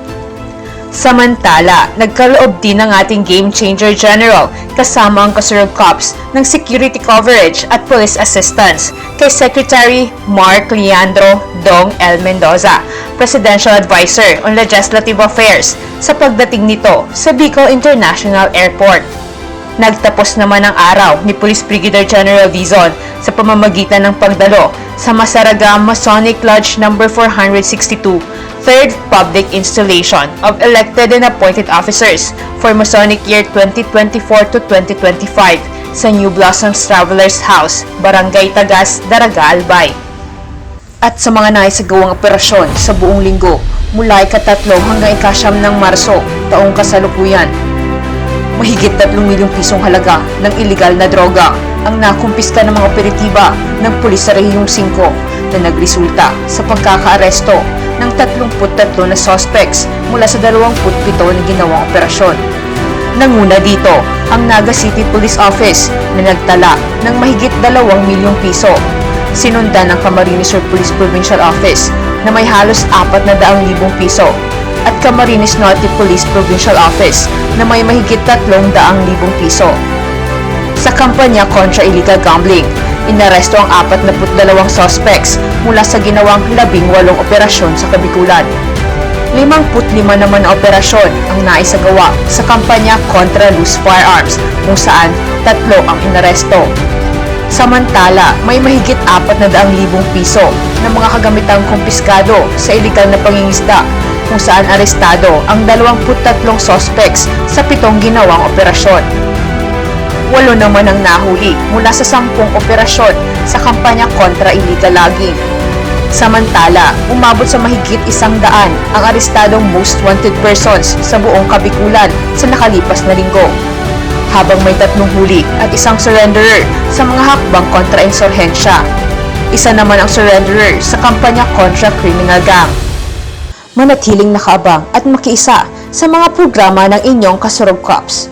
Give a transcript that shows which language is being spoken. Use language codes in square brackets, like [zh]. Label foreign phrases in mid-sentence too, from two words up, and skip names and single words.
[tl] Samantala, nagkaloob din ng ating Game Changer General kasama ang kasurog cops ng [en] security coverage [tl] at [en] police assistance [tl] kay Secretary Mark Leandro Dong L. Mendoza, [en] Presidential Advisor on Legislative Affairs [tl] sa pagdating nito sa Bicol International Airport. Nagtapos naman ang araw ni Police Brigadier General Dizon sa pamamagitan ng pagdalo sa Masaraga Masonic Lodge No. [en] 462, 3rd Public Installation of Elected and Appointed Officers for Masonic Year 2024 to 2025 sa New Blossoms Travelers House, [tl] Barangay Tagas, Daraga, Albay. At sa mga naisagawang operasyon sa buong linggo mula ika-3 hanggang ika-9 ng Marso, taong kasalukuyan, mahigit 3 milyong pisong halaga ng iligal na droga ang nakumpiska ng mga operatiba ng pulis sa Rehiyong 5 na nagresulta sa pagkakaaresto ng 33 na suspects mula sa 27 na ginawang operasyon. Nanguna dito ang Naga City Police Office na nagtala ng mahigit 2 milyong piso. Sinundan ng Camarines Sur Police Provincial Office na may halos 400,000 piso at Camarines Norte Police Provincial Office na may mahigit 300,000 piso. Sa kampanya kontra [en] illegal gambling, [tl] inaresto ang 42 suspects mula sa ginawang 18 operasyon sa Kabikulan. 55 naman na operasyon ang naisagawa sa kampanya kontra [en] loose firearms [tl] kung saan 3 ang inaresto. Samantala, may mahigit 400,000 piso na mga kagamitang kumpiskado sa iligal na pangingisda kung saan arestado ang 23 suspects sa 7 ginawang operasyon. 8 naman ang nahuli mula sa 10 operasyon sa kampanya kontra [en] illegal logging. [tl] Samantala, umabot sa mahigit 100 ang arestadong [en] most wanted persons [tl] sa buong Kabikulan sa nakalipas na linggo, habang may 3 huli at 1 surrenderer sa mga hakbang kontra insurhensya. Isa naman ang surrenderer sa kampanya kontra [en] criminal gang. [tl] Manatiling nakaabang at makiisa sa mga programa ng inyong kasurog cops.